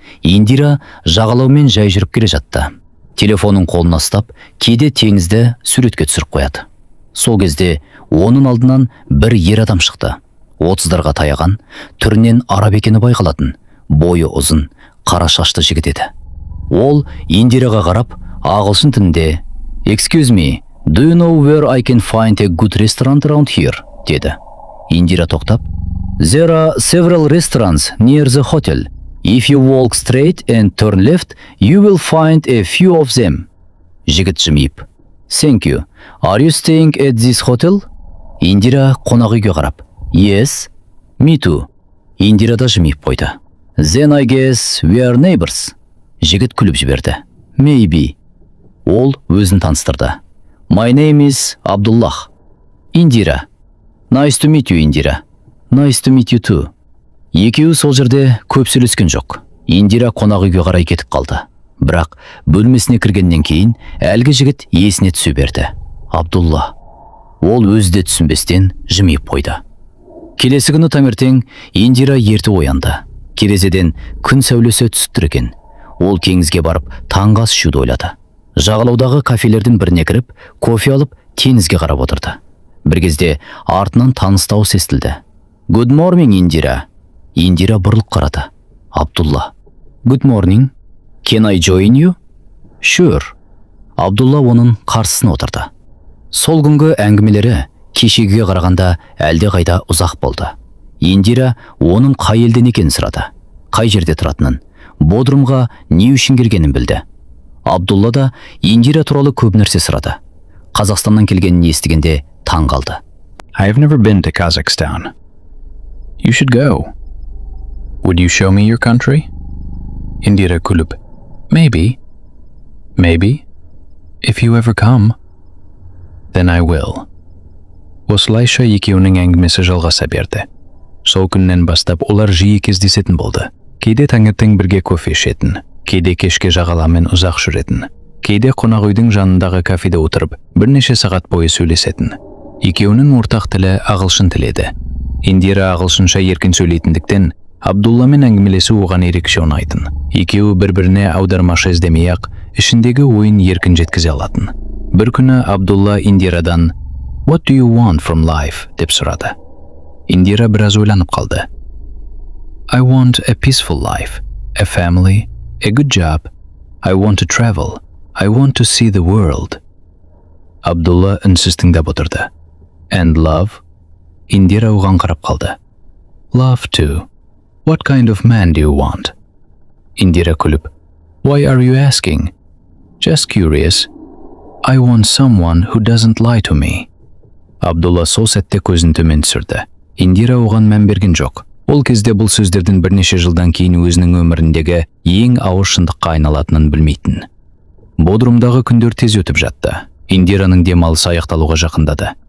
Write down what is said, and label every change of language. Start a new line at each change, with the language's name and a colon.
Kazakh: Индира жағалаумен жай жүріп келе жатты. Телефонын қолына ұстап, кейде теңізді суретке түсіріп қояды. Сол кезде оның алдынан бір ер адам шықты. 30-дарға таяған, түрінен араб екені байқалатын, бойы ұзын, қара шашты жігіт еді. Ол Индираға қарап, ағылшын тілінде
English: "Excuse me, do you know where I can find a good restaurant around here?"
Kazakh: деді. Индира тоқтап,
English: "There are several restaurants near the hotel. If you walk straight and turn left, you will find a few of them."
Kazakh: Жігіт жымиып,
English: "Thank you. Are you staying at this hotel?"
Kazakh: Индира қонақ үйге қарап,
English: "Yes, me too."
Kazakh: Индира да жымиып қойды.
English: "Then I guess we are neighbors."
Kazakh: Жігіт күліп жіберді.
English: "Maybe."
Kazakh: Ол өзін таныстырды.
English: "My name is Abdullah." "Индира." "Nice to meet you, Индира." "Nice to meet you too."
Kazakh: Екеуі сол жерде көп сөйлескен жоқ. Индира қонақ үйге қарай кетіп қалды. Бірақ бөлмесіне кіргеннен кейін әлгі жігіт есіне түсе берді. Абдулла. Ол өзі де түсінбестен жымиып қойды. Келесі күні таңертең Индира ерте оянды. Терезеден күн сәулесі түсіп тұр екен. Ол теңізге барып таңғы ас ішуді ойлады. Жағалаудағы кафелердің біріне кіріп, кофе алып, теңізге қарап отырды. Бір кезде артынан таныс дауыс естілді.
English: "Good morning, Индира."
Kazakh: Индира бұрылып қарады.
English: Абдулла. "Good morning. Can I join you?" "Sure."
Kazakh: Абдулла оның қарсысына отырды. Сол күнгі әңгімелері кешегіге қарағанда әлде қайда ұзақ болды. Индира оның қай елден екенін сұрады, қай жерде тұратынын, Бодрумға не үшін келгенін білді. Абдулла да Индира туралы көп нәрсе сұрады. Қазақстаннан келгенін естігенде таң қалды.
English: "I've never been to Kazakhstan. You should go. Would you show me your country?"
Kazakh: Индира күліп,
English: "Maybe. Maybe. If you ever come, then I will."
Kazakh: Осылайша екеуінің әңгімесі жалғаса берді. Сол күннен бастап олар жиі кездесетін болды. Кейде таңертең бірге кофе ішетін, кейде кешке жағалаумен ұзақ жүретін, кейде қонақ үйдің жанындағы кафеде отырып, бірнеше сағат бойы сөйлесетін. Екеуінің ортақ тілі ағылшын тілі еді. Индира ағылшынша еркін сөйлейтіндіктен, Абдулламен әңгімелесу оған ерекше ұнайтын. Екеуі бір-біріне аудармашы іздемей-ақ, ішіндегі ойын еркін жеткізе алатын. Бір күні Абдулла Индирадан
English: "What do you want from life?"
Kazakh: деп сұрады. Индира біраз ойланып қалды.
English: "I want a peaceful life, a family, a good job. I want to travel. I want to see the world."
Kazakh: Абдулла үнсіз тыңдап отырды.
English: "And love?"
Kazakh: Индира оған қарап қалды.
English: "Love too. What kind of man do you want?"
Kazakh: Индира күліп,
English: "Why are you asking?" "Just curious. I want someone who doesn't lie to me."
Kazakh: Абдулла сол сәтте көзін төмен түсірді. Индира оған мән берген жоқ. Ол кезде бұл сөздердің бірнеше жылдан кейін өзінің өміріндегі ең ауыр шындыққа айналатынын білмейтін. Бодрумдағы күндер тез өтіп жатты. Индираның демалысы аяқталуға жақындады.